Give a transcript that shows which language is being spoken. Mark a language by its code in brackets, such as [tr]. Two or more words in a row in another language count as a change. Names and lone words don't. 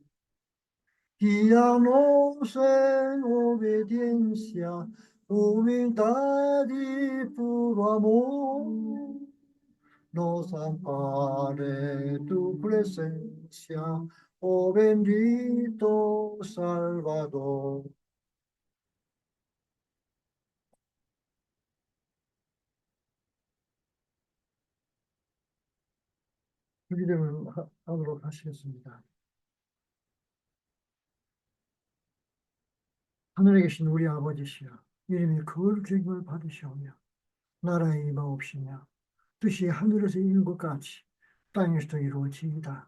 [es] Guíanos en obediencia, humildad y puro amor. nos ampare tu presencia, oh bendito Salvador. [ko] 기도를 하도록 하시겠습니다. 하늘에 계신 우리 아버지시여, 이름이 거룩을 받으시오며, 나라의 임하옵시며, 뜻이 하늘에서 이룬 것 같이 땅에서도 이루어지이다.